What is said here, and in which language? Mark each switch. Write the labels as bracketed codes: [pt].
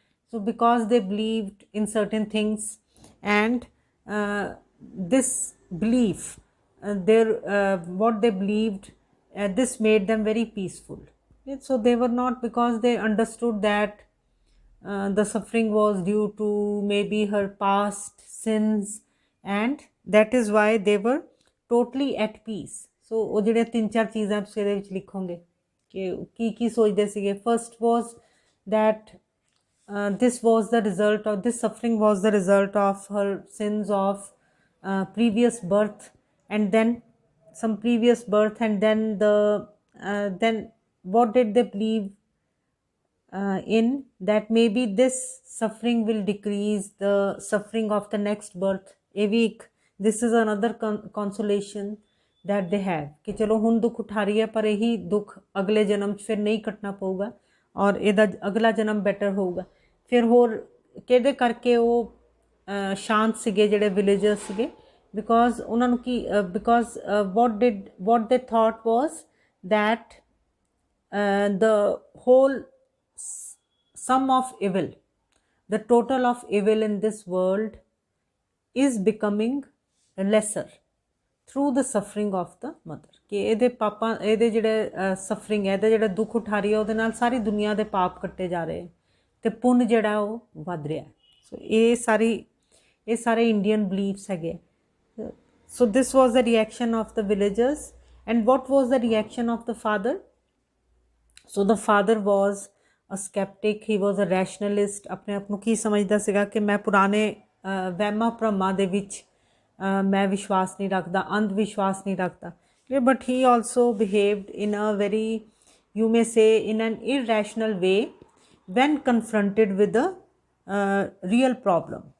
[en] So because they believed in certain things, and this belief, their what they believed, this made them very peaceful. So they were not, because they understood that the suffering was due to maybe her past sins, and that is why they were totally at peace. [pa] So ਉਹ ਜਿਹੜੇ ਤਿੰਨ ਚਾਰ ਚੀਜ਼ਾਂ ਤੁਸੀਂ ਇਹਦੇ ਵਿੱਚ ਲਿਖੋਗੇ ਕਿ ਕੀ ਸੋਚਦੇ ਸੀਗੇ. [en] First was that this was the result of this suffering, was the result of her sins of previous birth, and then some previous birth, and then then what did they believe in? That maybe this suffering will decrease the suffering of the next birth. A week, this is another consolation that they have [pa] कि चलो हुण दुख उठा रही है पर यही दुख अगले जन्म च फिर नहीं कटना पऊगा और ਇਹਦਾ ਅਗਲਾ ਜਨਮ ਬੈਟਰ ਹੋਊਗਾ. ਫਿਰ ਹੋਰ ਕਿਹਦੇ ਕਰਕੇ ਉਹ ਸ਼ਾਂਤ ਸੀਗੇ ਜਿਹੜੇ ਵਿਲੇਜਰਸ ਸੀਗੇ? [en] because [pa] ਉਹਨਾਂ ਨੂੰ ਕੀ [en] Because what they thought was that the whole sum of evil, the total of evil in this world is becoming lesser through the suffering of the mother. [pa] ਕਿ ਇਹਦੇ ਪਾਪਾਂ, ਇਹਦੇ ਜਿਹੜੇ ਸਫਰਿੰਗ ਹੈ, ਇਹਦਾ ਜਿਹੜਾ ਦੁੱਖ ਉਠਾ ਰਹੀ ਹੈ, ਉਹਦੇ ਨਾਲ ਸਾਰੀ ਦੁਨੀਆ ਦੇ ਪਾਪ ਕੱਟੇ ਜਾ ਰਹੇ ਤੇ ਪੁੰਨ ਜਿਹੜਾ ਉਹ ਵੱਧ ਰਿਹਾ. ਸੋ ਇਹ ਸਾਰੇ ਇੰਡੀਅਨ ਬਲੀਫਸ ਹੈਗੇ. [en] So this was the reaction of the villagers. And what was the reaction of the father? So the father was a skeptic, he was a rationalist. [pa] ਆਪਣੇ ਆਪ ਨੂੰ ਕੀ ਸਮਝਦਾ ਸੀਗਾ ਕਿ ਮੈਂ ਪੁਰਾਣੇ ਵਹਿਮਾਂ ਭਰਮਾਂ ਦੇ ਵਿੱਚ ਮੈਂ ਵਿਸ਼ਵਾਸ ਨਹੀਂ ਰੱਖਦਾ, ਅੰਧ ਵਿਸ਼ਵਾਸ ਨਹੀਂ ਰੱਖਦਾ. [en] But he also behaved in a very, you may say, in an irrational way when confronted with the real problem.